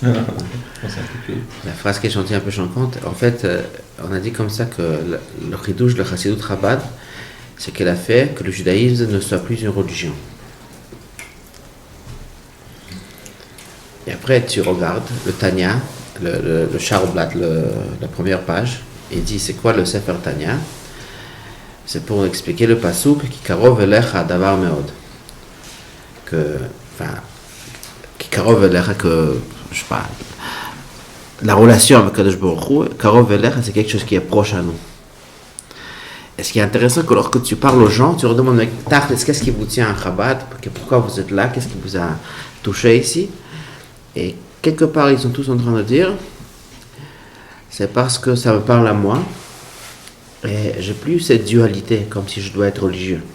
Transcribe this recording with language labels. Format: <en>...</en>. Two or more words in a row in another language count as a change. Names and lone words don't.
<fr>La phrase qui est sortie un peu choquante, en fait, on a dit comme ça que le chidouche de Chassidut Chabad, c'est qu'elle a fait que le judaïsme ne soit plus une religion. Et après, tu regardes le Tanya, le Charblat, la première page, et il dit c'est quoi le Sefer Tanya? C'est pour expliquer le pasuk qui</fr> <he>קרוב אליך הדבר מאד. קרוב אליך,</he> <fr>que je sais pas, la relation avec</fr> <he>קדוש ברוך הוא, קרוב אליך,</he> <fr>c'est quelque chose qui est proche à nous. Et ce qui est intéressant, que lorsque tu parles aux gens, tu leur demandes qu'est-ce qui vous tient à Chabad, pourquoi vous êtes là, qu'est-ce qui vous a touché ici, et quelque part ils sont tous en train de dire c'est parce que ça me parle à moi et j'ai plus cette dualité comme si je dois être religieux.</fr>